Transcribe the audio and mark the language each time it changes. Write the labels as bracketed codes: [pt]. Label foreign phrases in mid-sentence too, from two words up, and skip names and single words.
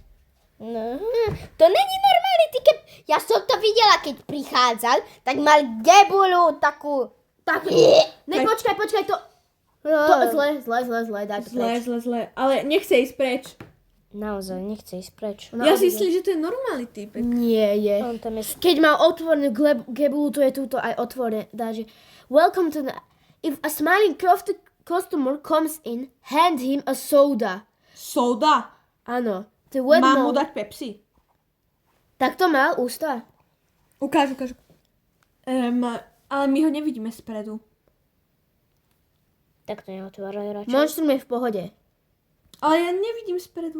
[sk] No, to není normálny typek. Ja som to videla, keď prichádzal, tak mal gebulu takú. Ne, počkaj, to... To zle, daj to preč. Zle. Ale nechce ísť preč. Naozaj, nechce ísť preč. Ja si myslím, že to je normálny týpek. Nie je. On tam je... Keď mal otvorenú gebulu, to je túto aj otvorené. Dáže, [en] welcome to the... If a smiling customer comes in, hand him a soda. Soda. [sk] Áno. Mám mu dať Pepsi? Tak to mal ústa. Ukáž. Ale my ho nevidíme spredu. Tak to neotváraj radšej. Monštrum je v pohode. Ale ja nevidím spredu.